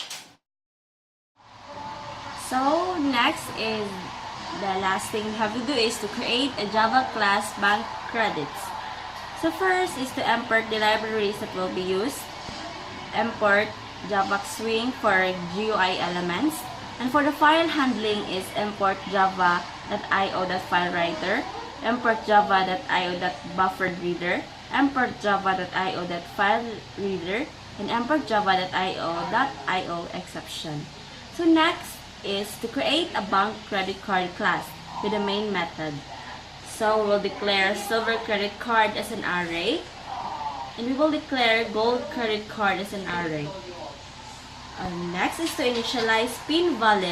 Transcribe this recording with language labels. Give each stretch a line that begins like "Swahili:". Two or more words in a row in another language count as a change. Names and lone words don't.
English: So next is the last thing we have to do is to create a Java class bank credits. So first is to import the libraries that will be used. Import Java Swing for GUI elements. And for the file handling is import java.io.filewriter, import java.io.bufferedreader, import java.io.filereader, and import java.io.io exception. So next is to create a bank credit card class with the main method. So we'll declare silver credit card as an array, and we will declare gold credit card as an array. Next is to initialize pin valid.